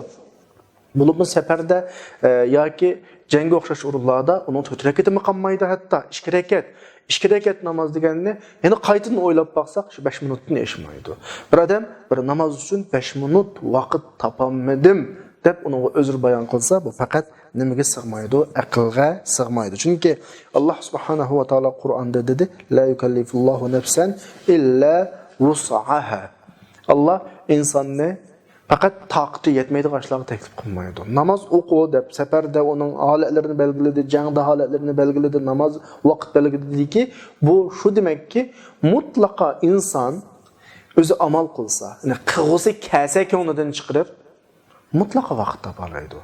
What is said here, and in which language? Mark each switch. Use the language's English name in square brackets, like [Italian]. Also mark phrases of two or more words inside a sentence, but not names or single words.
[Uzbek] Bulubmu səfərdə yoki jangga o'xshash o'rinlarda uning 4 rakatimi qolmaydi, hatto 2 rakat namoz deganini yana qaytadan o'ylab baqsaq, shu 5 minutni eshmaydi. Bir odam bir namoz uchun 5 minut vaqt topolmadim deb uni o'zir bayon qilsa, bu faqat nimaga sig'maydi, aqlga sig'maydi. Chunki Alloh [Arabic] subhanahu va taolo [Uzbek] Qur'onda dedi: [Arabic] "La yukallifullohu nafsan illa wus'aha." [Uzbek] Allah insonni faqat taqati yetmaydigan ishlarga taklif qilmaydi. Namoz o'qu deb safarda uning holatlarini belgiladi, jangda holatlarini belgiladi, namoz vaqt belgiladiki, bu shu demakki, mutlaqo inson o'zi amal qilsa, ya'ni qilg'usi kasa ko'nglidan chiqarib mutlaqo vaqt topalaydi.